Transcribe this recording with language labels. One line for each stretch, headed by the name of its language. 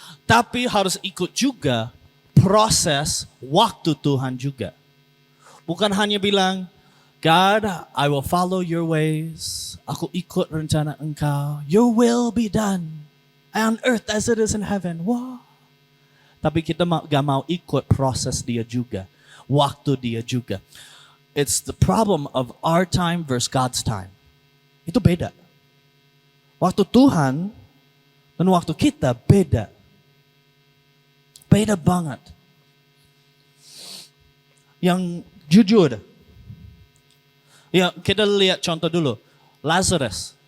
Indonesian: Tapi harus ikut juga proses waktu Tuhan juga. Bukan hanya bilang,
English: God, I will follow your ways.
Indonesian: Aku ikut rencana Engkau.
English: Your will be done on earth as it is in heaven. Wow.
Indonesian: Tapi kita gak mau ikut proses dia juga. Waktu dia juga.
English: It's the problem of our time versus God's time.
Indonesian: Itu beda. Waktu Tuhan dan waktu kita beda. Beda banget. Yang jujur. Ya, kita lihat contoh dulu. Lazarus.